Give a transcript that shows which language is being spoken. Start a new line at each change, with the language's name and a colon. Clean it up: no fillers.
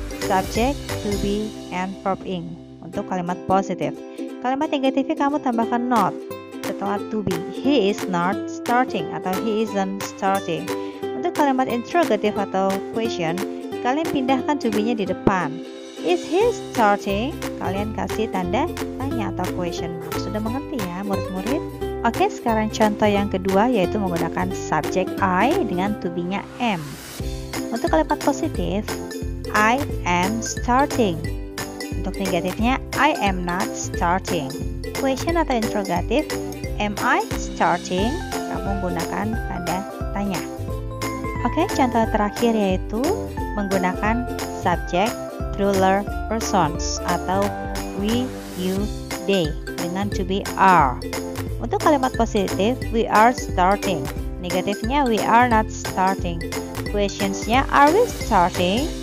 English: Subject, to be, and verb ing.
Indonesian: Untuk kalimat positif. Kalimat negatifnya kamu tambahkan not setelah to be.
English: He is not starting atau he isn't starting.
Indonesian: Untuk kalimat interrogative atau question, kalian pindahkan to be-nya di depan.
English: Is he starting?
Indonesian: Kalian kasih tanda tanya atau question mark. Sudah mengerti ya murid-murid? Oke, sekarang contoh yang kedua yaitu menggunakan subjek I dengan to be-nya am. Untuk kalimat positif,
English: I am starting. Untuk negatifnya, I am not starting. Question atau interrogatif, am I starting?
Indonesian: Kamu menggunakan tanda tanya. Oke, contoh terakhir yaitu menggunakan subjek plural persons atau we, you, they dengan to be are. Untuk kalimat positif,
English: we are starting. Negatifnya, we are not starting. Questionsnya, are we starting?